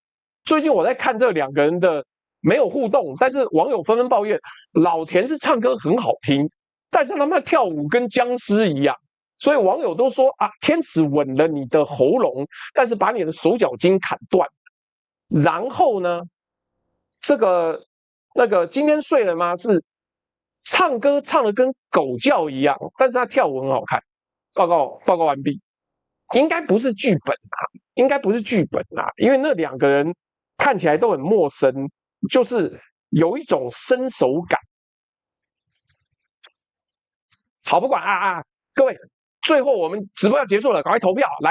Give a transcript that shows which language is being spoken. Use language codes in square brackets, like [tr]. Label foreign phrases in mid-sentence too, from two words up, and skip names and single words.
[zh] 最近我在看這2個人的沒有互動，但是網友紛紛抱怨，老田是唱歌很好聽，但是他們跳舞跟僵屍一樣，所以網友都說啊，天使吻了你的喉嚨，但是把你的手腳筋砍斷。然後呢，那個今天睡了嗎？是唱歌唱得跟狗叫一樣，但是他跳舞很好看。報告完畢。應該不是劇本啊，因為那2個人看起來都很陌生，就是有一種生手感。好，不管各位，最後我們直播要結束了，趕快投票來。